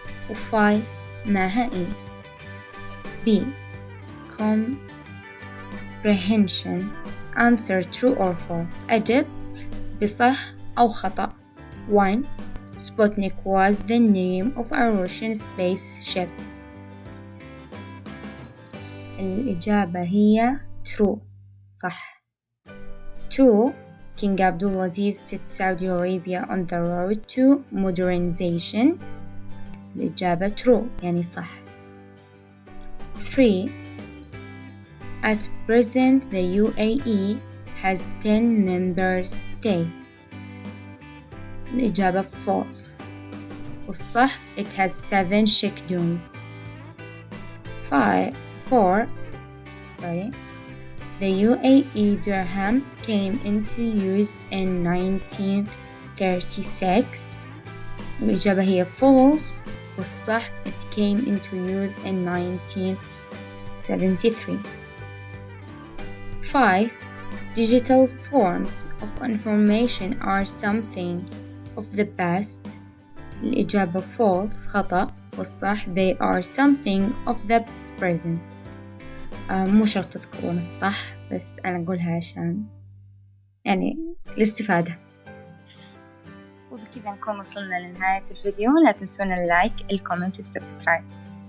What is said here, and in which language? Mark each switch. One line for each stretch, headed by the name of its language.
Arabic: و 5 معها E. B.
English: Comprehension. Answer true or false.
Arabic: أجب بصح أو خطأ. 1.
English: Sputnik was the name of a Russian spaceship.
Arabic: الإجابة هي true صح. 2.
English: King Abdulaziz set Saudi Arabia on the road to modernization.
Arabic: الإجابة true يعني صح. 3.
English: At present the UAE has 10 member states.
Arabic: الإجابة
English: false
Arabic: والصح
English: it has 7 sheikdoms. 4. The UAE dirham came into use in 1936.
Arabic: الإجابة هي
English: false
Arabic: والصح
English: it came into use in 1973. 5. Digital forms of information are something of the past.
Arabic: الإجابة
English: false
Arabic: خطأ والصح
English: they are something of the present.
Arabic: مو شرط تذكرون الصح بس أنا أقولها عشان يعني الاستفادة. وبكذا نكون وصلنا لنهاية الفيديو. لا تنسون اللايك الكومنت والسبسكرايب.